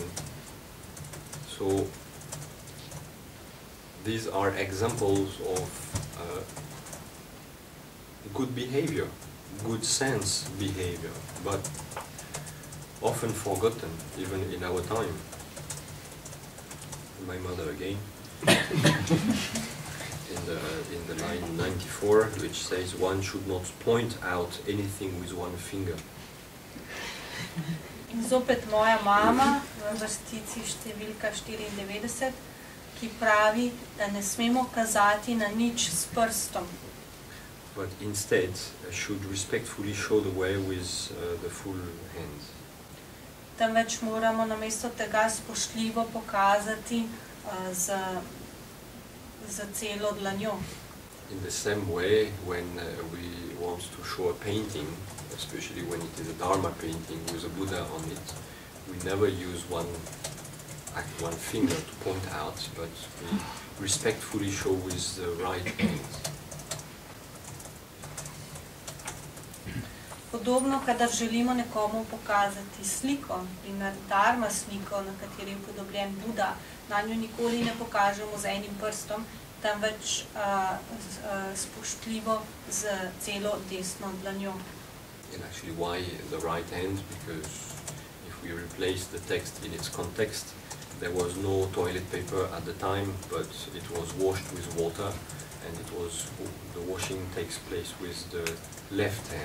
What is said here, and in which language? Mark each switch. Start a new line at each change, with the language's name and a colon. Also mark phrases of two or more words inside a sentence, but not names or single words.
English: So these are examples of good behavior, good sense behavior, but often forgotten, even in our time. My mother again, in the line 94, which says one should not point out anything with one finger.
Slovenian: In zopet moja mama v vrstici številka 94, ki pravi, da ne smemo kazati na nič s prstom.
English: But instead should respectfully show the way with the full hand.
Slovenian: Temveč moramo namesto tega spoštljivo pokazati za celo dlanjo.
English: In the same way, when we want to show a painting, especially when it is a Dharma painting with a Buddha on it, we never use one finger to point out, but we respectfully show with the right hand.
Slovenian: Podobno, kadar želimo nekomu pokazati sliko, primer Dharma sliko, na kateri je upodobljen Buda, na njo nikoli ne pokažemo z enim prstom, temveč spoštljivo z celo desno dlanjo.
English: And actually, why the right hand? Because if we replace the text in its context, there was no toilet paper at the time, but it was washed with water, and the washing takes place with the left hand.